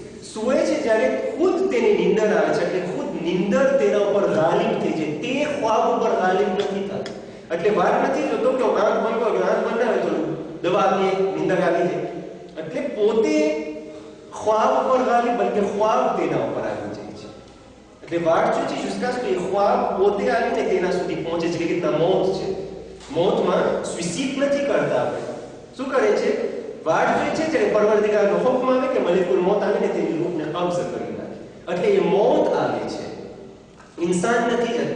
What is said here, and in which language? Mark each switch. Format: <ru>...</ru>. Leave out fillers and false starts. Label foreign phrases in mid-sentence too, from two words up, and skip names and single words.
<gu>સૂવે છે જ્યારે ખુદ તેની નીંદર આવે છે, એટલે ખુદ નીંદર તેના ઉપર ગાલિબ થઈ જાય, તે ખ્વાબ ઉપર ગાલિબ નથી થતું. એટલે વાત નથી જોતો કે આંખ બંધ હોય, આંખ બંધ આવે તો દવા આપીએ, નીંદર આવી જાય. એટલે પોતે ખ્વાબ ઉપર ગાલિબ, બલકે ખ્વાબ તેના ઉપર આવી જાય છે. એટલે વાટ શું છે</gu> <fr>jusqu'à ce que</fr> <gu>ખ્વાબ પોતે આવીને તેના સુધી પહોંચે છે. કે રીતના મોત છે, મોતમાં સુઇસાઇડ નથી કરતા આપણે, શું કરે છે? વાટ જોઈએ છે જ્યારે પરવરદિગારનો હુકમ આવે કે મલિકુલ મોત આવીને તેની રૂહને કબ્ઝ કરી નાખે. એટલે એ મોત આવે છે, ઇન્સાન નથી જ.</gu>